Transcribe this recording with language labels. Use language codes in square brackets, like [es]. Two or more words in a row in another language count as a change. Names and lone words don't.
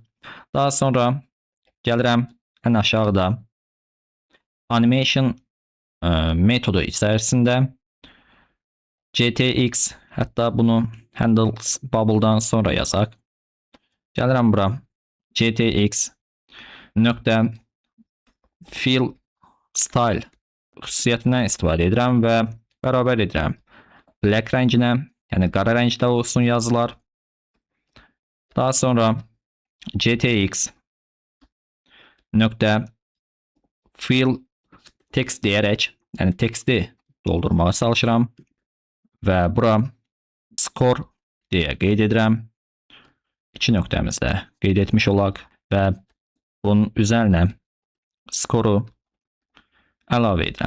[az] Daha sonra gəlirəm ən aşağıda animation metodu içərisində GTX, hətta bunu [en] handles bubble'dan [az] sonra yazaq. Gəlirəm bura GTX nöqtə [en] fill style [az] xüsusiyyətindən istifadə edirəm və bərabər edirəm black rənginə Yəni qara rəngdə olsun yazılar. Daha sonra GTX nöqtə [en] fill text [az] deyərək, yəni teksti doldurmağa çalışıram və bura score deyə qeyd edirəm. 2 nöqtəmizdə qeyd etmiş olaq və bunun üzərinə score'u əlavə edirəm.